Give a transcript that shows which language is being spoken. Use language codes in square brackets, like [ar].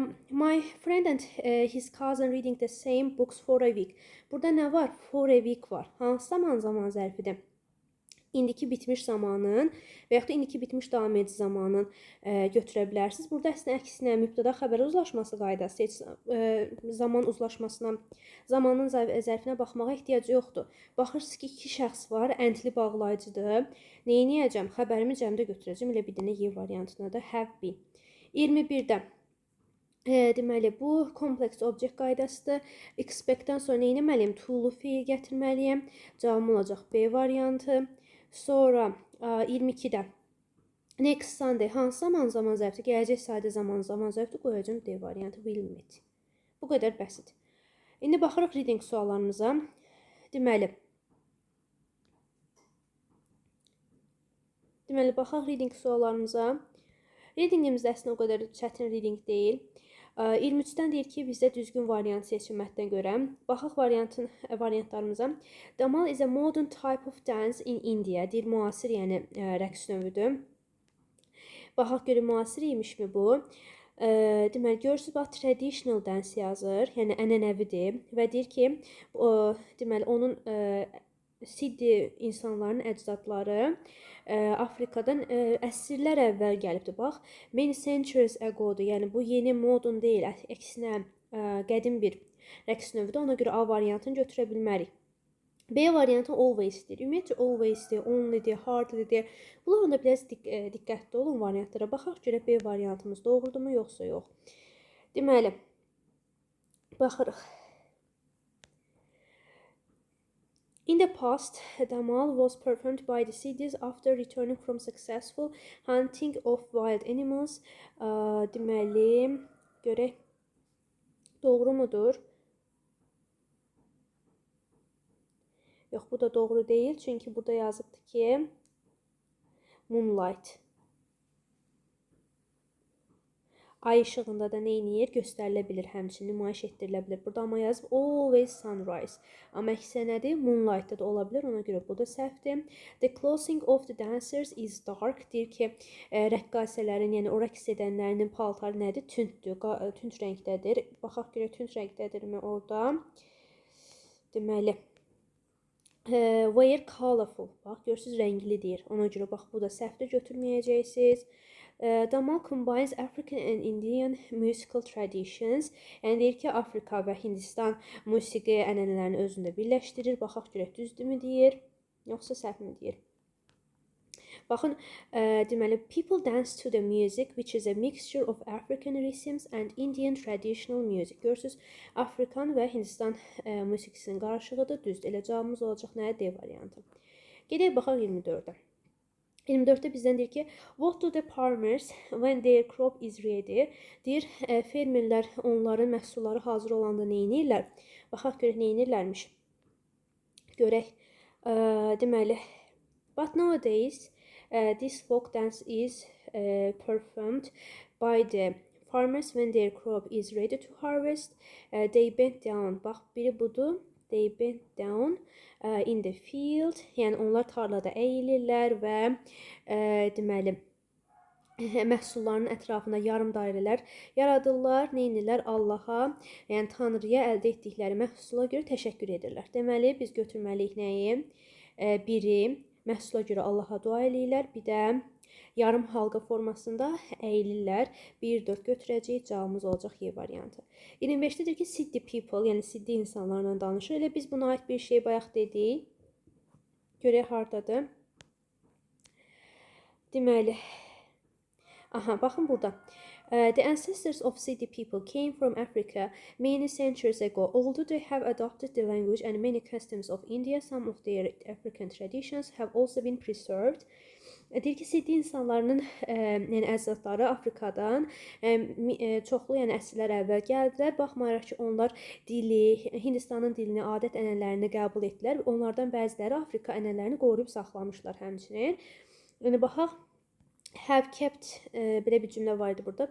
[en] My friend and his cousin reading the same books for a week. [az] Burada nə var? [en] For a week [az] var. Hansı zaman zərfidir? İndiki bitmiş zamanın və yaxud da indiki bitmiş davam edici zamanın götürə bilərsiniz. Burada əslində əksinə mübtəda xəbər uzlaşması qaydası, zaman uzlaşmasına, zamanın zərfinə baxmağa ehtiyac yoxdur. Baxırsınız ki, iki şəxs var, əntli bağlayıcıdır. Neyniyəcəm? Xəbərimi cəmdə götürəcəm. Elə bir dənə Y variantına da [en] have been. [az] 21-də. Deməli, bu kompleks object qaydasıdır. Expect-dən sonra nə etməliyəm? To-lu feil gətirməliyəm. Cavabım olacaq B variantı. Sonra 22-də. Next Sunday hansı zaman zərfdir? Gələcək sadə zaman zərfdir. Qoyacağım D variantı [en] will meet. [az] Bu qədər bəsit. İndi baxırıq reading suallarımıza. Deməli, baxaq reading suallarımıza. Readingimiz əslində o qədər çətin reading deyil. 23-dən deyir ki, bizdə düzgün variant seçilməkdən görə. Baxaq variantlarımıza. [en] Damal is a modern type of dance in India. [az] Deyir, müasir, yəni rəqs növüdür. Baxaq görək, müasir imişmi bu? Deməli, görürsünüz, bax, [en] traditional dance [az] yazır, yəni ənənəvidir və deyir ki, deməli, onun Siddi insanların əcdadları Afrikadan əsrlər əvvəl gəlibdir. Bax, [en] many centuries ago- [az] dur. Yəni bu yeni modern deyil, əksinə qədim bir rəqs növüdür. Ona görə A variantını götürə bilmərik. B variantı always-dir. Ümumiyyətcə always-dir, only-dir, hardly-dir. Bunlar onda biraz diqqətli olun variantlara. Baxaq görək B variantımız doğrudurmu, yoxsa yox. Deməli, baxırıq. [en] In the past, Damal was performed by the Siddis after returning from successful hunting of wild animals. [az] Deməli, görək, doğru mudur? Yox, bu da doğru deyil. Çünki burada yazıbdır ki, moonlight. Ay işığında da nə edir? Göstərilə bilir, həmçinin nümayiş etdirilə bilir. Burada amma yazıb [en] always sunrise. [az] Amma əksi nədir? Moonlight-da da ola bilər. Ona görə bu da səhvdir. [en] The clothing of the dancers is dark. [az] Deyir ki, rəqqasələrin, yəni o rəqs edənlərinin paltarı nədir? Tündür, tünd rəngdədir. Baxaq görək tünd rəngdədirmi orada? [en] Deməli, wear colorful. [az] Bax, görürsünüz, rəngli deyir. Ona görə bax, bu da səhvdir, götürməyəcəksiniz. [en] Damal combines African and Indian musical traditions. [az] Yəni deyir ki, Afrika və Hindistan musiqi ənənələrini özündə birləşdirir. Baxaq görək, düzdürmü deyir, yoxsa səhvmi deyir. Baxın, deməli, [en] people dance to the music, which is a mixture of African rhythms and Indian traditional music. [az] Görürsünüz, Afrikan və Hindistan musiqisinin qarışığıdır, düzdür. Elə cavabımız olacaq nəyə? D variantı. Gedək baxaq 24-ə. 24-də bizdən deyir ki, [en] what do the farmers when their crop is ready? [az] Deyir, fermerlər onların məhsulları hazır olanda nə edirlər? Baxaq görək nə edirlərmiş. Görək, deməli, [en] but nowadays, this folk dance is performed by the farmers when their crop is ready to harvest. They bend down. [az] Bax, biri budur. [en] They bend down in the field. [az] Yəni onlar tarlada əyilirlər və deməli məhsulların ətrafına yarım dairələr yaradırlar. Nə edirlər? Allaha, yəni Tanrıya əldə etdikləri məhsula görə təşəkkür edirlər. Deməli, biz götürməliyik nəyi? Biri məhsula görə Allaha dua eləyirlər, bir də yarım halqa formasında əyilirlər. 1-4 götürəcəyik, cavabımız olacaq Y variantı. 25-də deyir ki, [en] city people, [az] yəni city insanlarla danışır. Elə biz buna aid bir şey bayaq dedik. Görək hardadır. Deməli, aha, baxın burada. [en] The ancestors of city people came from Africa many centuries ago. Although they have adopted the language and many customs of India, some of their African traditions have also been preserved. [az] Deyir ki, city insanlarının yəni əcdadları Afrikadan çoxlu yəni əsrlər əvvəl gəldilər. Baxmayaraq ki, onlar dili, Hindistanın dilini, adət-ənənələrini qəbul etdilər. Onlardan bəziləri Afrika ənənələrini qoruyub saxlamışlar həmçinin. Yəni baxaq, [en] have kept [az] belə bir cümlə var idi burada.